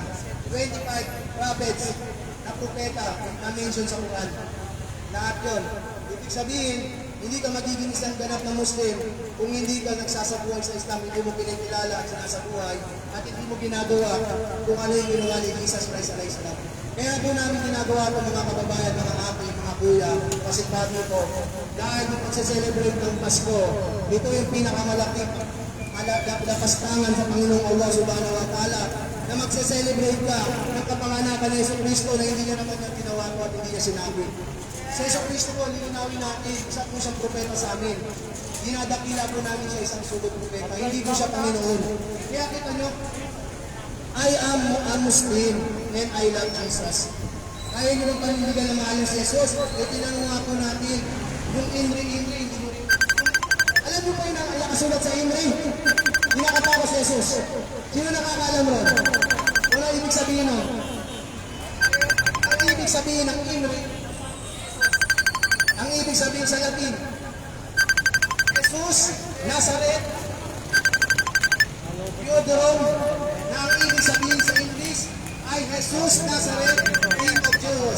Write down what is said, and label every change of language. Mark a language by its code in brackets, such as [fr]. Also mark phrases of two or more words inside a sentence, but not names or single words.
[tl] 25 prophets na propeta na mention sa Quran. Lahat yun. Ibig sabihin, hindi ka magiging isang ganap na Muslim kung hindi ka nagsasabuhay sa Islam, hindi mo pinakilala at sinasabuhay at hindi mo ginagawa kung ano yung ginawa ni Jesus Christ [ar] عليه السلام. [tl] Kaya po namin ginagawa ito mga kababayan, mga ate, mga kuya, kasi bago ko, dahil nung pagse-celebrate ng Pasko, ito yung pinakamalaking lapastangan sa Panginoong Allah [ar] سبحانه وتعالى [tl] na magse-celebrate ka ng kapanganakan ni Jesus Kristo na hindi niya naman niya ginawa ko at hindi niya sinabi. Sa Jesus Kristo po, lilinawin natin, isa po siyang propeta sa amin. Dinadakila po namin siya isang sugod propeta, hindi po siya Panginoon. Kaya kita nyo, [en] I am a Muslim and I love Jesus. [tl] Kaya nyo bang panindigan na mahal si Jesus? E tinanong nga po natin, yung Inri, hindi mo rin. Alam mo pa yung nakasulat sa Inri? Hinakatawa si Jesus. Sino nakakaalam ron? Wala ibig sabihin nun. Ang ibig sabihin ng Inri, ang ibig sabihin sa Latin, Jesus, Nazareth, Theodorm, na ang ibig sabihin sa English ay Jesus Nazareth, [en] King of Jews.